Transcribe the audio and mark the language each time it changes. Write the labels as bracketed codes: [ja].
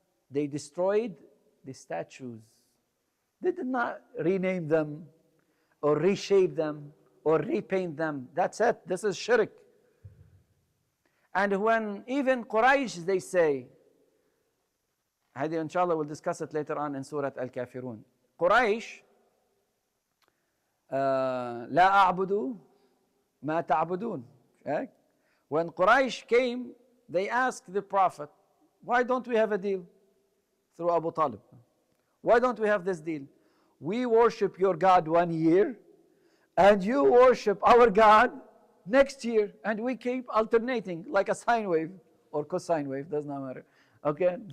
[en] They destroyed the statues. They did not rename them or reshape them or repaint them. That's it. This is shirk. And when even Quraysh, they say, [ar] هذه [en] inshallah we'll discuss it later on in Surah Al-Kafirun. [ar] Quraysh, لا أعبد ما تعبدون. [en] Okay? When Quraysh came, they asked the Prophet, why don't we have a deal through Abu Talib? Why don't we have this deal? We worship your God 1 year, and you worship our God next year, and we keep alternating like a sine wave or cosine wave, does not matter. Okay?